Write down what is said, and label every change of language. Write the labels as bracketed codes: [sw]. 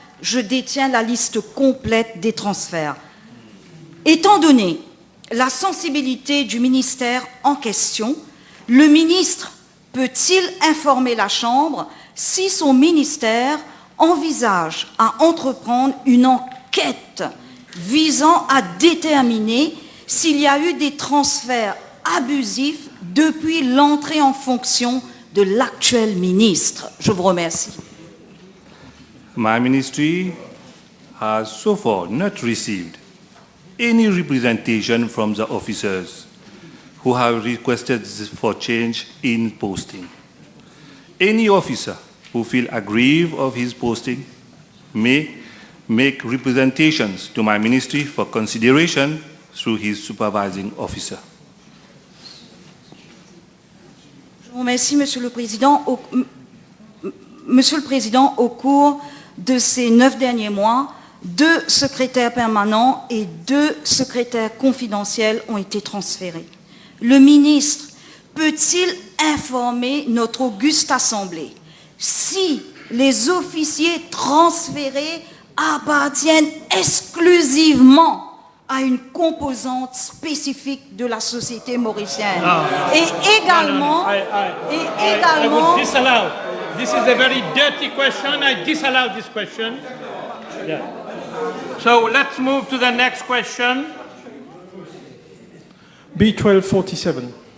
[fr] Je détiens la liste complète des transferts. Étant donné la sensibilité du ministère en question, le ministre peut-il informer la Chambre si son ministère envisage à entreprendre une enquête visant à déterminer s'il y a eu des transferts abusifs depuis l'entrée en fonction de l'actuel ministre? Je vous remercie. [en] My ministry has so far not received any representation from the officers who have requested for change in posting. Any officer who feels aggrieved of his posting may make representations to my ministry for consideration through his supervising officer. [fr] Je vous remercie, Monsieur le Président. Monsieur le Président, au cours de ces 9 derniers mois, 2 secrétaires permanents et 2 secrétaires confidentiels ont été transférés. Le ministre peut-il informer notre auguste Assemblée si les officiers transférés appartiennent exclusivement à une composante spécifique de la société mauricienne? Et également... [en] I would disallow. This is a very dirty question. I disallow this question. Yeah. So let's move to the next question. B1247.